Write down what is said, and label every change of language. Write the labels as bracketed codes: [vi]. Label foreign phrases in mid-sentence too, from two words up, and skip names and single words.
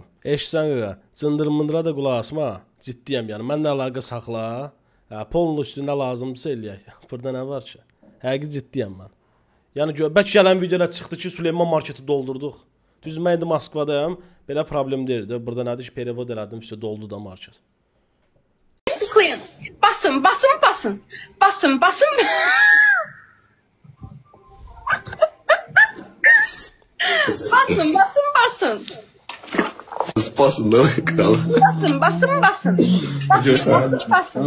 [az] Eşitsən qaqa, cındır-mındıra da qulaq asma. Ciddiyəm, yəni. Mənlə əlaqə saxla. Polun üstündə lazımdırsa eləyək. Burada nə var ki? Həqiqi ciddiyəm mən. Yəni bəlkə gələn videoda çıxdı ki, Süleyman Marketi doldurduq. Düz mən indi Moskvadayam. Belə problem deyildi. Burada nədir ki, perevod elədim, [tr] işte doldu da market. Tıklayın. Basın, basın, basın. Basın, basın. Basın, basın, basın. Basın da kralım. Basın, basın, basın. Basın, basın.